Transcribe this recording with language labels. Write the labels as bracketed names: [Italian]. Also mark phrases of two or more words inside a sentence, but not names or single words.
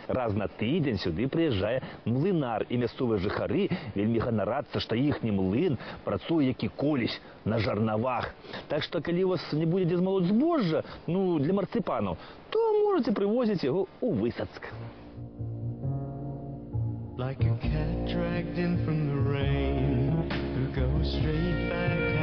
[Belarusian] Раз на тыдзень сюды прыязджае млынар, і мясцовыя жыхары вельмі ганарацца, што іхні млын працуе як і колісь на жарнавах. Так што, калі у вас не будзе дзе змалоць збожжа, для марцыпанаў, то можаце прывозіць яго ў Высоцк. [English] Like a cat dragged in from the rain, who goes straight back